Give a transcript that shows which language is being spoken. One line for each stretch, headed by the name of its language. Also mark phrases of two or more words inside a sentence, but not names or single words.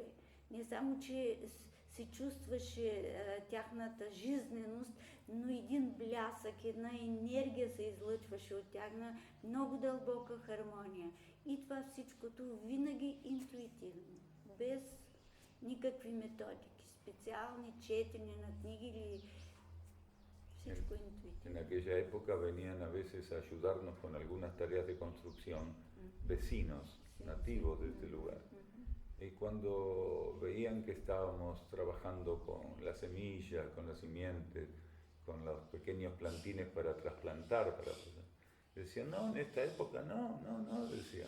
Bulgarian: Не само, че се чувстваше тяхната жизненост, но един блясък, една енергия се излъчваше от тях, на много дълбока хармония. И това всичкото винаги интуитивно, без никакви методики. специални четения на книги или всичко интуитивно.
Spanish: En aquella época venían a veces a ayudarnos con algunas tareas de construcción vecinos, nativos de este lugar. Y cuando veían que estábamos trabajando con la semilla, con la simiente, con los pequeños plantines para trasplantar, decían, no, en esta época no, decían.